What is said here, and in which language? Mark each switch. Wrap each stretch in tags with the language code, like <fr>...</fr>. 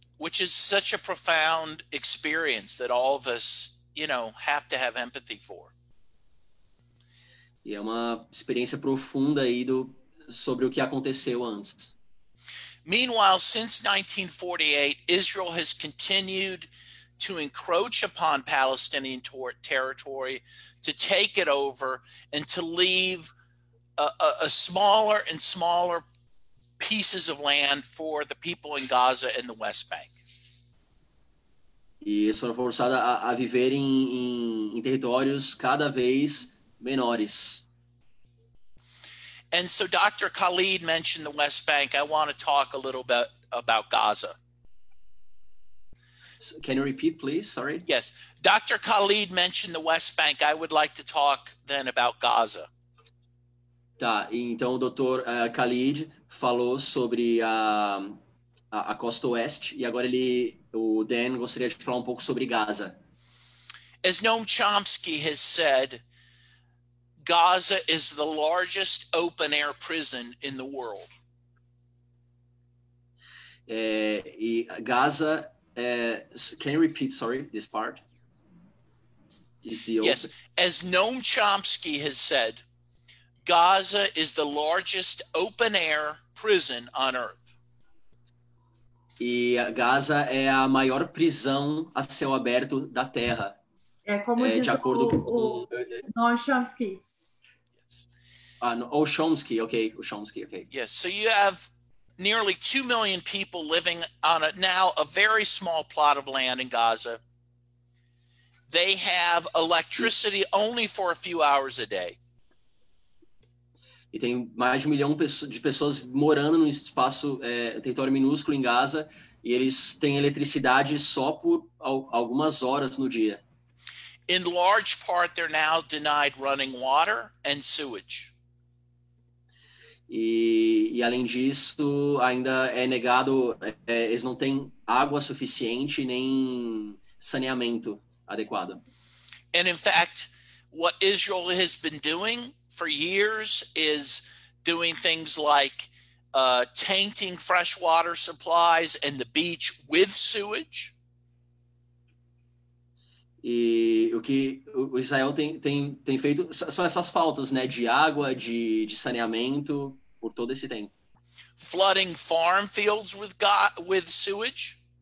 <en>Which is such a profound experience that all of us, have to have empathy for.</en> <pt>E é uma experiência profunda aí sobre o que aconteceu antes.</pt> <en>Meanwhile, since 1948, Israel has continued to encroach upon Palestinian territory, to take it over, and to leave a smaller and smaller pieces of land for the people in Gaza and the West Bank.</en> <pt>E foram forçados a viver em territórios cada vez menores.</pt> <en>And so Dr. Khalid mentioned the West Bank. I want to talk a little bit about Gaza. Can you repeat, please? Sorry. Yes. Dr. Khalid mentioned the West Bank. I would like to talk then about Gaza.</en> <pt>Tá, então o Dr. Khalid falou sobre a costa oeste e agora o Dan gostaria de falar um pouco sobre Gaza.</pt> <en>As Noam Chomsky has said, Gaza is the largest open-air prison in the world.</en> <pt>E Gaza,</pt> <en>can you repeat, sorry, this part? Yes, as Noam Chomsky has said, Gaza is the largest open-air prison on earth.</en> <pt>E Gaza é a maior prisão a céu aberto da Terra. É como diz de acordo o Noam Chomsky. O Chomsky, okay.</pt> <en>Yes, so you have nearly 2 million people living on now a very small plot of land in Gaza. They have electricity only for a few hours a day.</en> <pt>E tem mais de 1 milhão de pessoas morando num espaço, território minúsculo em Gaza, e eles têm eletricidade só por algumas horas no dia.</pt> <en>In large part, they're now denied running water and sewage.</en> <pt>E além disso, ainda é negado, eles não têm água suficiente nem saneamento adequado.</pt> <en>And in fact, what Israel has been doing for years is doing things like tainting freshwater supplies and the beach with sewage.</en> <pt>E o que o Israel tem feito são essas faltas, né, de água, de saneamento por todo esse tempo.</pt> <en>Flooding farm fields with sewage.</en>